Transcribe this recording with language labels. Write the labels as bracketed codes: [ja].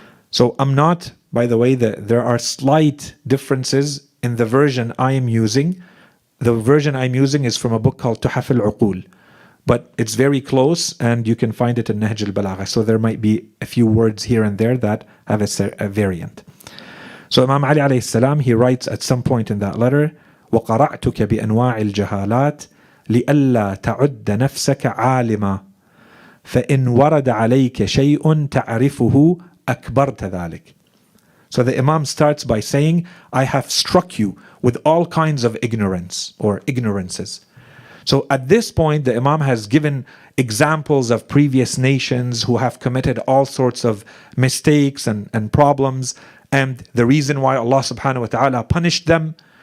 [en] So I'm not, by the way, there are slight differences in the version I am using. The version I'm using is from a book called Tuhaf al-Uqul, but it's very close and you can find it in Nahj al-Balagha. So there might be a few words here and there that have a variant. So Imam Ali alayhi salam, he writes at some point in that letter, [ar] وَقَرَعْتُكَ بِأَنْوَاعِ الْجَهَالَاتِ لِأَلَّا تَعُدَّ نَفْسَكَ عَالِمًا فَإِنْ وَرَدَ عَلَيْكَ شَيْءٌ تَعْرِفُهُ أَكْبَرْتَ ذَلِكَ. [en] So the Imam starts by saying, I have struck you with all kinds of ignorance or ignorances. So at this point, the Imam has given examples of previous nations who have committed all sorts of mistakes and problems, and the reason why Allah subhanahu wa ta'ala punished them.